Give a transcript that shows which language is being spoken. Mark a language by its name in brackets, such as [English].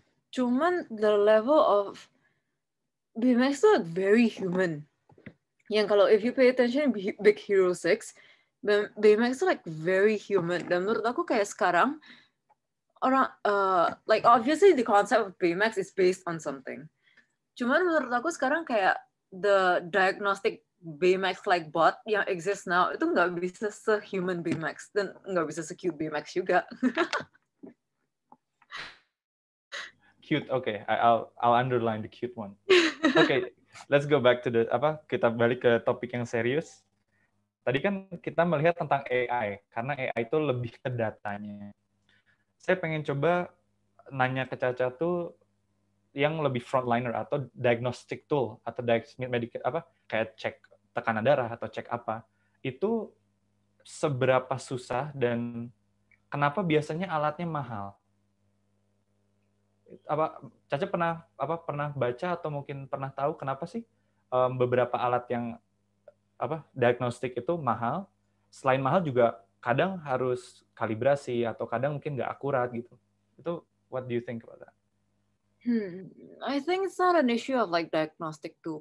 [Indonesian] Cuman [English] the level of Baymax [Indonesian] tuh [English] very human. [Indonesian] Yang kalau [English] if you pay attention Big Hero 6, Baymax [Indonesian] tuh [English] like very human. [Indonesian] Dan menurut aku kayak sekarang orang [English] like obviously the concept of Baymax is based on something. [Indonesian] Cuman menurut aku sekarang kayak [English] the diagnostic Baymax like bot [Indonesian] yang [English] exist now [Indonesian] itu nggak bisa se-human Baymax dan nggak bisa se-cute Baymax juga. [English] Cute, okay. I'll underline the cute one. Okay, let's go back to [Indonesian] kita balik ke topik yang serius. Tadi kan kita melihat tentang AI, karena AI itu lebih ke datanya. Saya pengen coba nanya ke Caca tuh yang lebih frontliner atau diagnostic tool atau kayak cek tekanan darah atau cek apa. Itu seberapa susah dan kenapa biasanya alatnya mahal? Caca pernah baca atau mungkin pernah tahu kenapa sih beberapa alat yang diagnostik itu mahal? Selain mahal juga kadang harus kalibrasi atau kadang mungkin nggak akurat gitu. Itu [English] what do you think about that? I think it's not an issue of like diagnostic too.